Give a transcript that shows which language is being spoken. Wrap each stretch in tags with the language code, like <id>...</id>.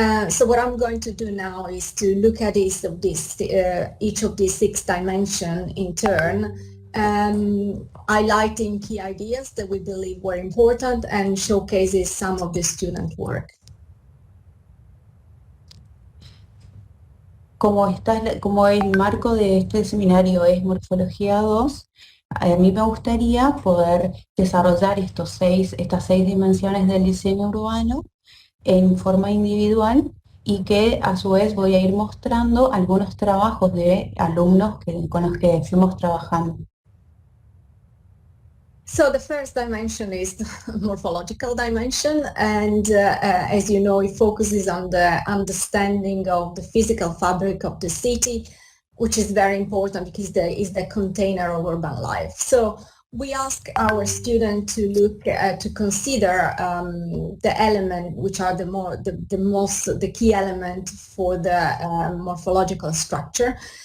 <en>So what I'm going to do now is to look at each of these 6 dimensions in turn, highlighting key ideas that we believe were important and showcases some of the student work.</en> <es>Como el marco de este seminario es Morfología 2, a mí me gustaría poder desarrollar estas seis dimensiones del diseño urbano en forma individual y que a su vez voy a ir mostrando algunos trabajos de alumnos con los que fuimos trabajando.</es> <en>So the first dimension is the morphological dimension, and as you know, it focuses on the understanding of the physical fabric of the city, which is very important because it is the container of urban life. So we ask our students to look to consider the element which are the key element for the morphological structure.</en>